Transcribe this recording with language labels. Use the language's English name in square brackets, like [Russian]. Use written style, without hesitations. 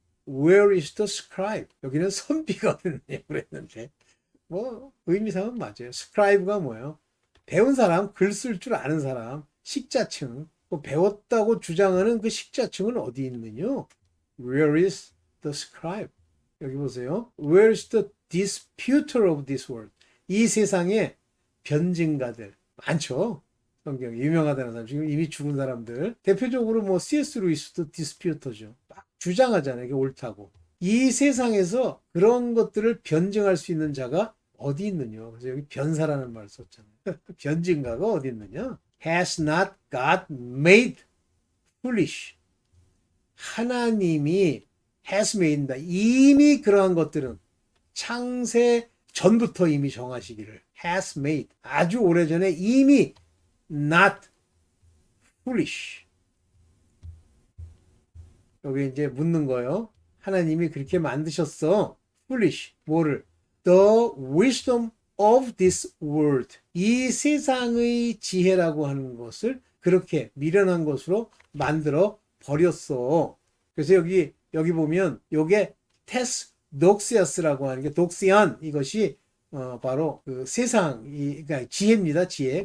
[English] Where is the scribe? [Korean] 여기는 선비가 어딨냐 그랬는데 뭐 의미상은 맞아요. scribe가 뭐예요? 배운 사람, 글 쓸 줄 아는 사람, 식자층. 뭐 배웠다고 주장하는 그 식자층은 어디 있느냐? [English] Where is the scribe? [Korean] 여기 보세요. [English] Where is the disputer of this world? [Korean] 이 세상에 변증가들 많죠. 성경 유명하다는 사람, 지금 이미 죽은 사람들. 대표적으로 뭐 C.S. 루이스도 디스퓨터죠. 막 주장하잖아요. 이게 옳다고. 이 세상에서 그런 것들을 변증할 수 있는 자가 어디 있느냐. 그래서 여기 변사라는 말을 썼잖아요. 변증가가 어디 있느냐. [English] Has not God made foolish? [Korean] 하나님이 has made다. 이미 그러한 것들은 창세 전부터 이미 정하시기를 has made. 아주 오래전에 이미 not foolish. 여기 이제 묻는 거예요. 하나님이 그렇게 만드셨어. foolish. 뭐를? [English] The wisdom of this world. [Korean] 이 세상의 지혜라고 하는 것을 그렇게 미련한 것으로 만들어 버렸어. 그래서 여기 보면 요게 테스 녹시아스라고 하는 게 독시안 이것이 바로 그 세상이 그러니까 지혜입니다. 지혜.